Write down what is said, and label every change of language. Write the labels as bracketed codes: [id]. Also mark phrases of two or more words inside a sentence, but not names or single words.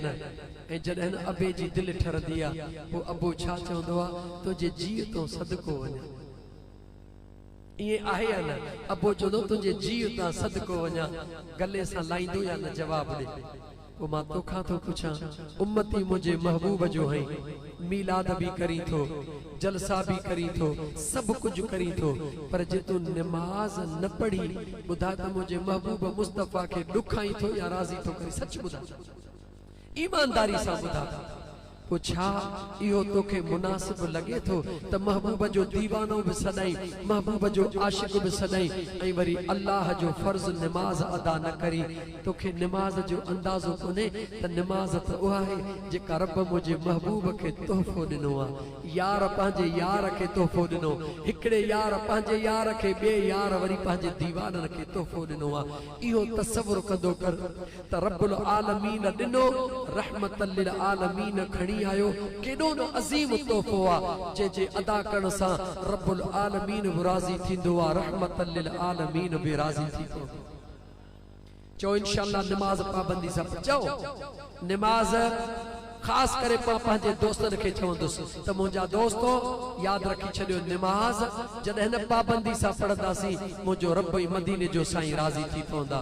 [sd] ऐं जॾहिं न अबे जी दिलि ठरंदी आहे पोइ अबो छा चवंदो आहे तुंहिंजे जीउ तो सदको वञा। ईअं आहे या न। अबो चवंदो तुंहिंजे जीउ तां सदको वञा। गले सां लाईंदो या न जवाब ॾे। पोइ मां तोखां थो पुछां उम्मती मुंहिंजे महबूब जो है मीलाद भी करी थो जलसा भी करी थो सब कुछ करी थो पर जे तू नमाज न पढ़ी ॿुधा त मुंहिंजे महबूब मुस्तफ़ा खे ॾुखाई थो या राज़ी थो करे। सच ॿुधा ईमानदारी सां ॿुधा। पोइ छा इहो तोखे मुनासिब लॻे थो त महबूब जो दीवानो बि सदाई महबूब जो आशिक बि सदाई ऐं वरी अल्लाह जो फर्ज़ नमाज अदा न करी। तोखे नमाज जो अंदाज़ो कोन्हे त नमाज त उहा आहे जेका रब मुंहिंजे महबूब खे तोहफ़ो ॾिनो आहे। यार पंहिंजे यार खे तोहफ़ो ॾिनो। हिकिड़े यार पंहिंजे यार खे ॿिए यार वरी पंहिंजे दीवाननि खे तोहफ़ो ॾिनो आहे। इहो तसवुर कंदो कर त [ar] رب العالمين [sd] ॾिनो [ar] رحمة للعالمين [sd] खणी आयो। केॾो न अज़ीम तोहफ़ो आहे जंहिंजे अदा करण सां [ar] رب العالمين [sd] बि राज़ी थींदो आहे। [ar] رحمة للعالمين [sd] बि राज़ी थींदो। चओ इंशाअल्लाह नमाज पाबंदी सां चओ। नमाज खास करे पंहिंजे दोस्तनि खे चवंदुसि त मुंहिंजा दोस्तो यादि रखी छॾियो नमाज जॾहिं न पाबंदी सां पढ़ंदासीं मुंहिंजो रब ई मदीने जो साईं राज़ी थी पवंदा।